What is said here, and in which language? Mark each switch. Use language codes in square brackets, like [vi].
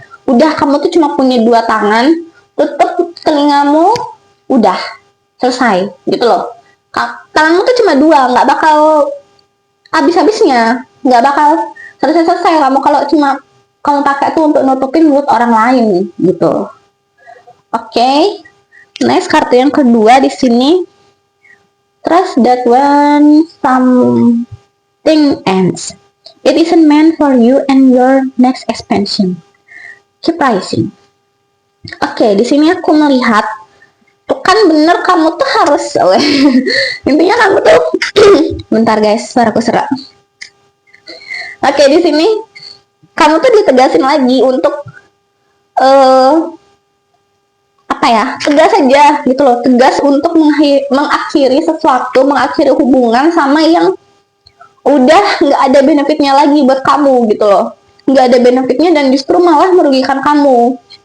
[id] Udah, kamu tuh cuma punya 2 tangan, tutup telingamu, udah selesai gitu loh. Tanganmu tuh cuma 2, nggak bakal habis-habisnya, nggak bakal selesai-selesai kamu kalau cuma kamu pakai itu untuk nutupin mulut orang lain gitu. Oke, next kartu yang kedua di sini. [en] Trust that when something ends, it isn't meant for you and your next expansion. Keep rising. [id] Oke, di sini aku melihat tuh kan bener kamu tuh harus intinya kamu tuh bentar guys, suaraku serak. Oke, di sini kamu tuh ditegasin lagi untuk apa ya, tegas aja gitu loh, tegas untuk mengakhiri sesuatu, mengakhiri hubungan sama yang udah nggak ada benefitnya lagi buat kamu gitu loh, nggak ada benefitnya dan justru malah merugikan kamu.